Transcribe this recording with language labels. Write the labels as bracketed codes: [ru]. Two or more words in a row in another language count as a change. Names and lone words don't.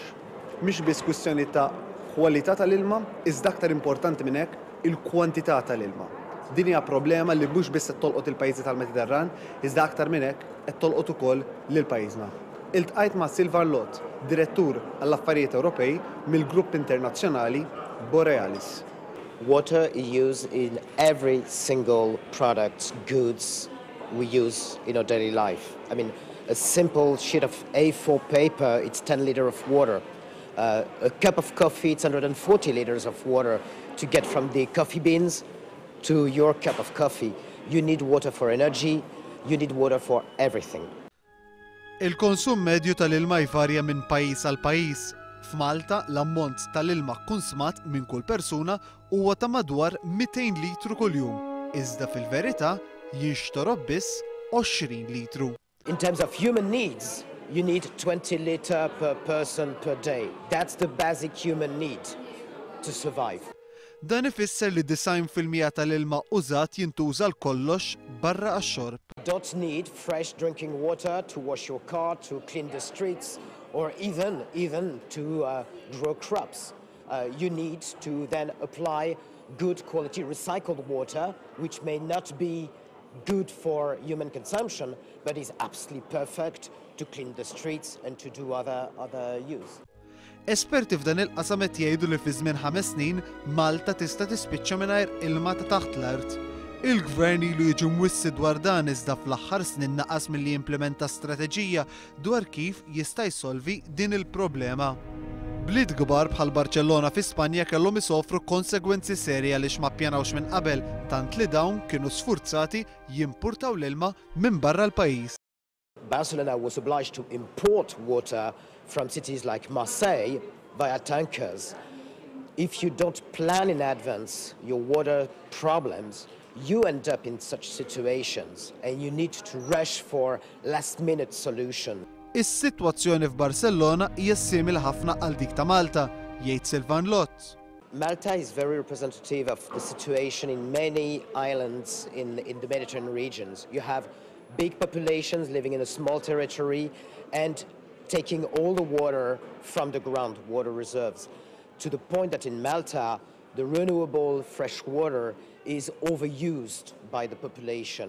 [mt] Mhix biss kwistjoni ta' kwalità tal-ilma, iżda aktar importanti minn hekk il-kwantità tal-ilma. Din hija problema li mhux biss qed tolqot il-pajjiżi tal-Mediterran, iżda aktar minn hekk qed tolqot ukoll lil pajjiżna. Iltqajt ma' Silva Arlott, direttur għall-affarijiet Ewropej mill-Grupp Internazzjonali Borealis. [en] Water is used in every single product, goods we use in our daily life. I mean, a simple sheet of A4 paper, it's 10 liters of water. A cup of coffee, it's 140 liters of water to get from the coffee beans to your cup of coffee. You need water for energy, you need water for everything. [mt] Il-konsum medju tal-ilma jvarja minn pajjiż għal pajjiż. F'Malta l-ammont tal-ilma konsmat minn kull persuna huwa ta' madwar 200 litru kuljum. Iżda fil-verità jinxtorob biss 20 litru. [en] In terms of human needs, you need 20 liters per person per day. That's the basic human need to survive. [mt] Dan ifisser li 90% tal-ilma użat jintuża l-kollox barra għax-xorb. [en] Don't need fresh drinking water to wash your car, to clean the streets, or even to grow crops. You need to then apply good quality recycled water, which may not be good for human consumption, but is absolutely perfect to clean the streets and to do other use. [mt] Esperti f'dan il-qasam qed jgħidu li fi żmien 5 snin Malta tista' tispiċċa mingħajr ilma ta' taħt l-art. Il-gvern ilu jiġu mwissi dwar dan iżda fl-aħħar snin naqas milli jimplementa strateġija dwar kif jista' jsolvi din il-problema. Bliet kbar bħal Barcellona fi Spanja kellhom isofru konsegwenzi serji għaliex ma ppjanawx minn qabel tant li dawn kienu sfurzati jimpurtaw l-ilma minn barra l-pajjiż. [en] Barcelona was obliged to import water from cities like Marseille via tankers. If you don't plan in advance your water problems, you end up in such situations and you need to rush for last-minute solution. [mt] Is-sitwazzjoni f'Barcellona hija simili ħafna għal dik ta' Malta, jgħid Silva Arlott. [en] Malta is very representative of the situation in many islands in the Mediterranean regions. You have big populations living in a small territory and taking all the water from the groundwater reserves, to the point that in Malta, the renewable fresh water is overused by the population.